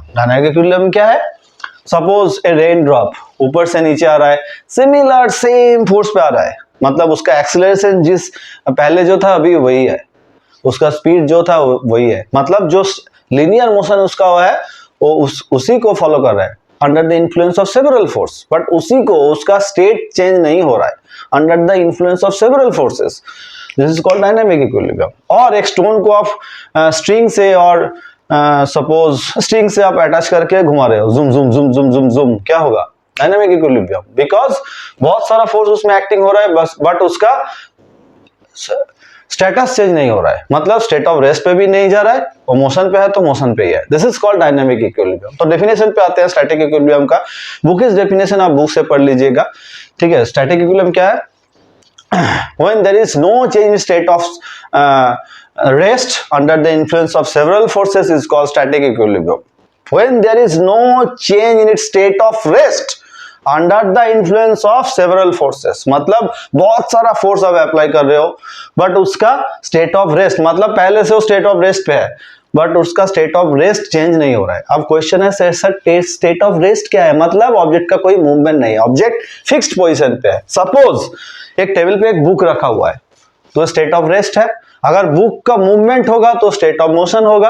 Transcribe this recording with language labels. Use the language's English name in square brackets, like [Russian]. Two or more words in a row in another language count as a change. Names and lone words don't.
[English] dynamic equilibrium [Hindi] क्या है, [English] suppose a rain drop [Hindi] ऊपर से नीचे आ रहा है, [English] similar same force [Hindi] पे आ रहा है, मतलब उसका एक्सीलरेशन जिस पहले जो था अभी वही है, उसका स्पीड जो था वही है, मतलब जो [English] linear motion [Hindi] उसका हुआ है वो उसी को फॉलो कर रहा है [English] under the influence of several force, [Hindi] बट उसी को, उसका [English] state change [Hindi] नहीं हो रहा है [English] under the influence of several forces. this is called dynamic equilibrium. [Hindi] और एक स्टोन को आप स्ट्रिंग से और [English] suppose string [Hindi] से आप अटैच करके घुमा रहे हो, जुम जुम जुम जुम जुम जुम, क्या होगा, [English] dynamic equilibrium, [Hindi] बिकॉज बहुत सारा फोर्स उसमें एक्टिंग हो रहा है बस, बट उसका [English] status change [Hindi] नहीं हो रहा है, मतलब [English] state of rest [Hindi] पे भी नहीं जा रहा है, और मोशन पे है तो मोशन पे ही है। [English] this is called dynamic equilibrium. [Hindi] तो डेफिनेशन पे आते हैं [English] static equilibrium [Hindi] का। [English] book is definition [Hindi] आप बुक से पढ़ लीजिएगा, ठीक है। [English] static equilibrium [Hindi] क्या है, [English] when there is no change in state of rest under the influence of several forces is called static equilibrium. When there is no change in its state of rest under the influence of several forces, [Hindi] मतलब बहुत सारा फोर्स आप अप्लाई कर रहे हो बट उसका [English] state of rest, [Hindi] मतलब पहले से वो [English] state of rest [Hindi] पे है बट उसका [English] state of rest [Hindi] चेंज नहीं हो रहा है। अब क्वेश्चन है सर [English] state of rest [Hindi] क्या है, मतलब ऑब्जेक्ट का कोई मूवमेंट नहीं है, [English] object fixed position [Hindi] पे है। सपोज एक टेबल पे एक बुक रखा हुआ है तो [English] state of rest [Hindi] है, अगर बुक का मूवमेंट होगा तो [English] state of motion [Hindi] होगा।